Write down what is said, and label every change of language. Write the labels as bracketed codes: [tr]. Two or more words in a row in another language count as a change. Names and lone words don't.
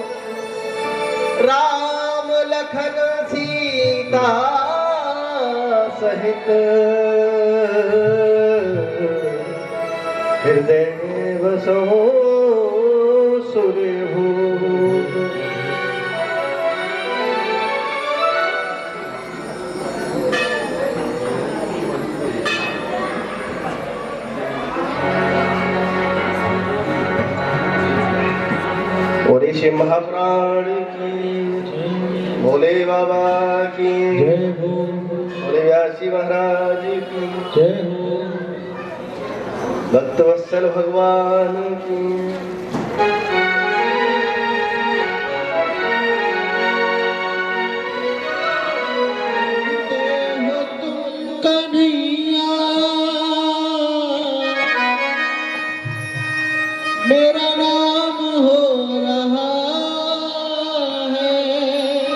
[hi] राम लखन सीता सहित, हृदय बसो सुरभूप। और शिव महाप्राण की, भोले बाबा की जय हो, भोले व्यासी महाराज की जय हो। भक्तवत्सल भगवान की। हो तुम कन्हैया, मेरा नाम हो रहा है।